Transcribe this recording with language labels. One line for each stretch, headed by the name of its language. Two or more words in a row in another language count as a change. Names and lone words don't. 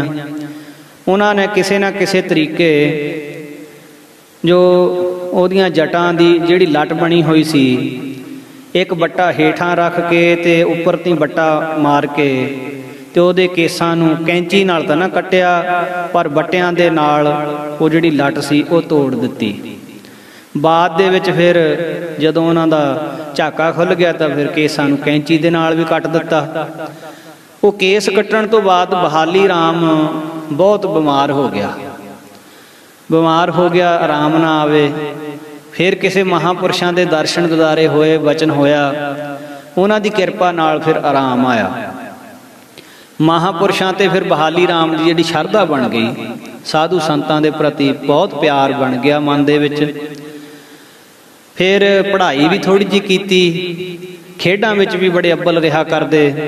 Punjabi: ਉਨ੍ਹਾਂ ਨੇ ਕਿਸੇ ਨਾ ਕਿਸੇ ਤਰੀਕੇ ਜੋ ਉਹਦੀਆਂ ਜਟਾਂ ਦੀ ਜਿਹੜੀ ਲਟ ਬਣੀ ਹੋਈ ਸੀ, ਇੱਕ ਬੱਟਾ ਹੇਠਾਂ ਰੱਖ ਕੇ ਤੇ ਉੱਪਰ ਤੋਂ ਬੱਟਾ ਮਾਰ ਕੇ ਤੇ ਉਹਦੇ ਕੇਸਾਂ ਨੂੰ ਕੈਂਚੀ ਨਾਲ ਤਾਂ ਨਾ ਕੱਟਿਆ, ਪਰ ਬੱਟੀਆਂ ਦੇ ਨਾਲ ਉਹ ਜਿਹੜੀ ਲਟ ਸੀ ਉਹ ਤੋੜ ਦਿੱਤੀ। ਬਾਅਦ ਦੇ ਵਿੱਚ ਫਿਰ ਜਦੋਂ ਉਨ੍ਹਾਂ ਦਾ ਝਾਕਾ ਖੁੱਲ੍ਹ ਗਿਆ ਤਾਂ ਫਿਰ ਕੇਸਾਂ ਨੂੰ ਕੈਂਚੀ ਦੇ ਨਾਲ ਭੀ ਕੱਟ ਦਿੱਤਾ। ਉਹ ਕੇਸ ਕੱਟਣ ਤੋਂ ਬਾਅਦ ਬਹਾਲੀ ਰਾਮ ਬਹੁਤ ਬੀਮਾਰ ਹੋ ਗਿਆ। ਬੀਮਾਰ ਹੋ ਗਿਆ, ਆਰਾਮ ਨਾ ਆਵੇ। ਫਿਰ ਕਿਸੀ ਮਹਾਂਪੁਰਖਾਂ ਕੇ ਦਰਸ਼ਨ ਦੀਦਾਰੇ ਹੋਏ, ਵਚਨ ਹੋਇਆ, ਉਨ੍ਹਾਂ ਦੀ ਕਿਰਪਾ ਨਾਲ ਫਿਰ ਆਰਾਮ ਆਇਆ। ਮਹਾਂਪੁਰਖਾਂ ਤੇ ਫਿਰ ਬਹਾਲੀ ਰਾਮ ਕੀ ਜਿਹੜੀ ਸ਼ਰਧਾ ਬਣ ਗਈ, ਸਾਧੂ ਸੰਤਾਂ ਦੇ ਪ੍ਰਤੀ ਬਹੁਤ ਪਿਆਰ ਬਣ ਗਿਆ ਮਨ ਦੇ ਵਿੱਚ। ਫਿਰ ਪੜ੍ਹਾਈ ਭੀ ਥੋੜ੍ਹੀ ਜੀ ਕੀਤੀ, ਖੇਡਾਂ ਵਿੱਚ ਭੀ ਬੜੇ ਅੱਵਲ ਰਿਹਾ ਕਰਦੇ।